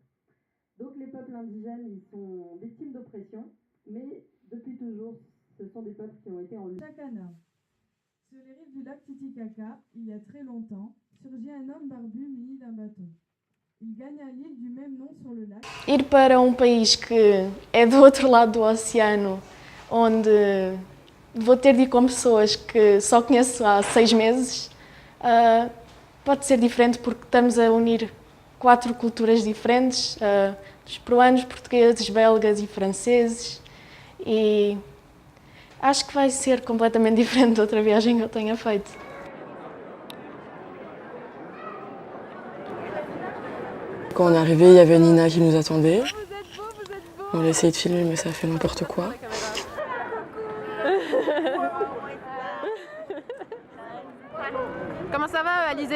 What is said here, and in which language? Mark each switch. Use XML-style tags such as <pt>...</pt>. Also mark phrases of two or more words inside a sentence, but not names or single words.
<fr>Donc les peuples indigènes, ils sont victimes d'oppression, mais depuis toujours, ce sont des peuples qui ont été en lutte. Chacana. Sur les rives du lac Titicaca, il y a très longtemps, surgit un homme barbu muni d'un bâton. Il gagne à l'île du même nom sur le lac.</fr> <pt>Ir para país que é do outro lado do oceano, onde vou ter de ir com pessoas que só conheço há 6 meses, pode ser diferente porque estamos a unir 4 culturas diferentes, dos peruanos, portugueses, belgas e franceses, e acho que vai ser completamente diferente de outra viagem que eu tenha feito.</pt> <fr>Quand on est arrivé, il y avait Nina qui nous attendait. On a essayé de filmer, mais ça a fait n'importe quoi. Comment ça va, Alizé?</fr>